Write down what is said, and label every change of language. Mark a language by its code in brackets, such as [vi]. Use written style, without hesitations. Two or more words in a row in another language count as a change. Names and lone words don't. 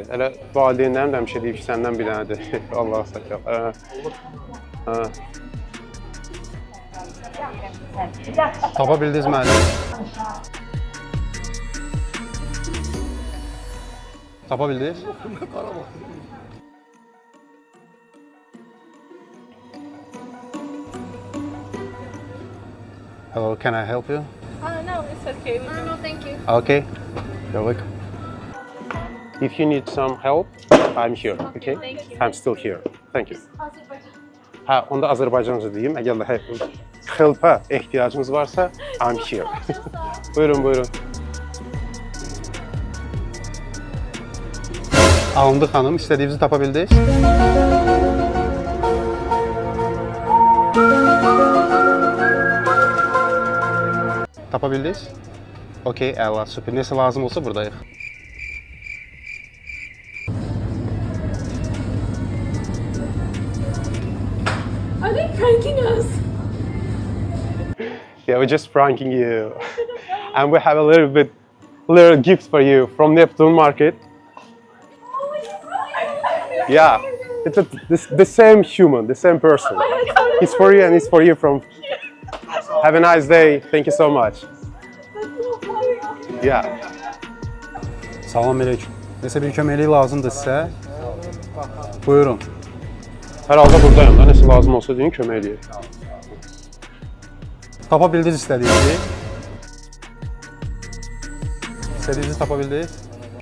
[az] Elə valideynlərim də həmişə deyib ki, səndən bir dənədir. Allah sakal. Tapa bildiniz müəllim? Tapa bildiniz? [en] Hello, can I help you? No, it's okay. No, thank you. Okay. You're welcome. If you need some help, I'm here, okay? Thank you. I'm still here. Thank you. [az] Ha, onda Azərbaycanca deyim. Əgər də help'a ehtiyacınız varsa, [en] I'm here. [az] Buyurun, buyurun. Alındı xanım, istədiyinizi tapa bildiniz? Tapa bildiniz? Okey, əla, süper. Nəsə lazım olsa buradayıq. [en] Are they pranking us? Yeah, we're just pranking you. And we have a little gift for you from Neptune Market. Yeah, it's the same human, the same person. It's for you and it's for you from... Have a nice day. Thank you so much. Yeah. [az] Salam aleyküm. Nəsə bir köməklik lazımdır sizə? Buyurun. Hər halda buradayım da. Nəsə lazım olsa deyin, kömək edeyim. Tapa bildiniz istədiyinizi? İstədiyinizi tapa bildiniz?